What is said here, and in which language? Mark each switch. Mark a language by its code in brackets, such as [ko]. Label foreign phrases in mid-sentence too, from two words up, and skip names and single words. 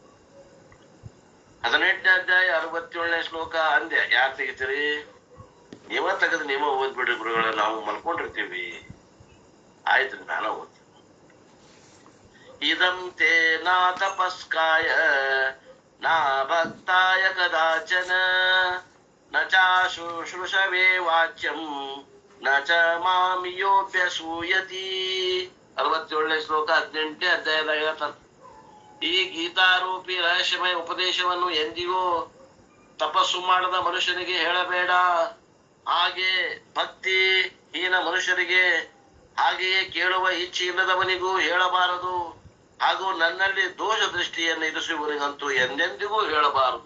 [kn] 18ನೇ ಅಧ್ಯಾಯ 67ನೇ ಶ್ಲೋಕ ಅಂದೆ. ಯಾರು ತೆಗಿತೀರಿ? ನೀವ ತೆಗೆದು ನೀವ ಓದ್ಬಿಡ್ರಿ ಗುರುಗಳ, ನಾವು ಮಲ್ಕೊಂಡಿರ್ತೀವಿ. ಆಯ್ತು, ನಾನು ಓದ್ತೀನಿ. [sa] ಇದಂ ತೇ ನಾ ತಪಸ್ಕಾಯ ನಾ ಭಕ್ತಾಯ ಕದಾಚನ ನ ಚಾಶುಶ್ರೂಷವೇ ವಾಚ್ಯಂ ನ ಚ ಮಾಂ ಯೋಭ್ಯಸೂಯತಿ. [kn] 67ನೇ ಶ್ಲೋಕ 18ನೇ ಅಧ್ಯಾಯದಾಗ ಹೇಳ್ತಾನೆ. ಈ ಗೀತಾರೂಪಿ ರಹಸ್ಯಮಯ ಉಪದೇಶವನ್ನು ಎಂದಿಗೂ ತಪಸ್ಸು ಮಾಡದ ಮನುಷ್ಯನಿಗೆ ಹೇಳಬೇಡ, ಹಾಗೆ ಭಕ್ತಿ ಹೀನ ಮನುಷ್ಯರಿಗೆ, ಹಾಗೆಯೇ ಕೇಳುವ ಇಚ್ಛೆ ಇಲ್ಲದವನಿಗೂ ಹೇಳಬಾರದು, ಹಾಗೂ ನನ್ನಲ್ಲಿ ದೋಷ ದೃಷ್ಟಿಯನ್ನು ಇರಿಸುವವನಿಗಂತೂ ಎಂದೆಂದಿಗೂ ಹೇಳಬಾರದು.